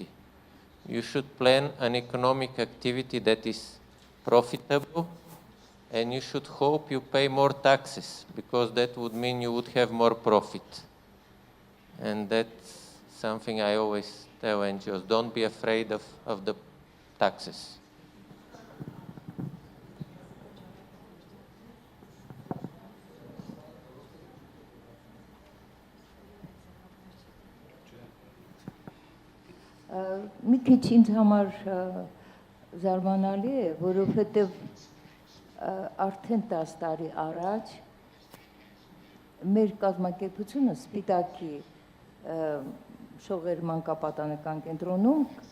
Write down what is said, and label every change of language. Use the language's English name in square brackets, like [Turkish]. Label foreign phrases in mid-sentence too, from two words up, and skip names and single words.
[English] You should plan an economic activity that is profitable, and you should hope you pay more taxes, because that would mean you would have more profit. And that's something I always tell NGOs, don't be afraid of the taxes. [Armenian] Մի քիչ ինձ համար զարմանալի է, որովհետև արդեն 10 տարի առաջ մեր կազմակերպությունը Սպիտակի շողեր մանկապատանեկան կենտրոնում